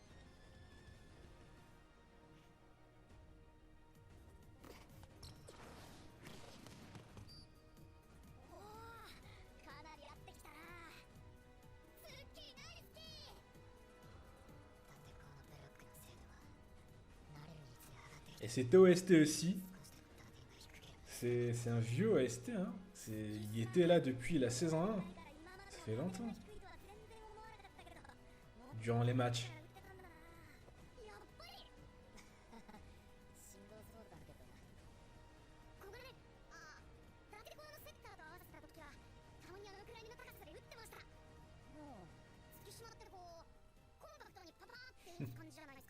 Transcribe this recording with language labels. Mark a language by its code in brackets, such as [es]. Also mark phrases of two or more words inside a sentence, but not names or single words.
[ja] おお、かなりやってきたな。スッキーナイスキー。だってこのブロックの精度は慣れるにつれ上がってきて [fr] Et c'était OST aussi. [ja] 少しでも打点が低ければ [fr] C'est un vieux OST, hein. Il était là depuis la saison 1. Ça fait longtemps. Durant les matchs. [ja] やっぱりしんどそうだけどな。ここでね、ダテコアのセッターと合わせた時はたまにあのくらいの高さで打ってました。もう月島ってこうコンパクトにパパーって打つ感じじゃないですか。